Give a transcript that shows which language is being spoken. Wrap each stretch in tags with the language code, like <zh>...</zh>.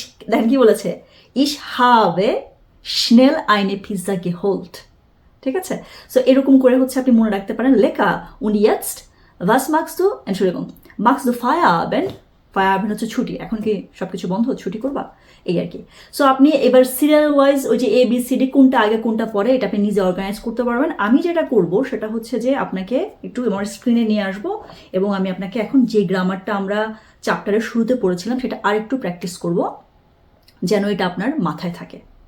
<bn>দেখেন কি বলেছে,</bn> <de>ich habe schnell eine Pizza geholt।</de> <bn>ঠিক আছে, সো এরকম করে হচ্ছে আপনি মনে রাখতে পারেন লেখা।</bn> <de>und jetzt was machst du, Entschuldigung, machst du Feierabend?</de> <bn>Feierabend হচ্ছে ছুটি, এখন কি সবকিছু বন্ধ, ছুটি করবা, এই আর কি। সো আপনি এবার সিরিয়াল ওয়াইজ ওই যে ABCD কোনটা আগে কোনটা পরে, এটা আপনি নিজে অর্গানাইজ করতে পারবেন। আমি যেটা করব সেটা হচ্ছে যে আপনাকে একটু আমার স্ক্রিনে নিয়ে আসবো এবং আমি আপনাকে এখন যে গ্রামারটা আমরা চ্যাপ্টারের শুরুতে পড়েছিলাম সেটা আরেকটু প্র্যাকটিস করব, যেন এটা আপনার মাথায় থাকে।</bn>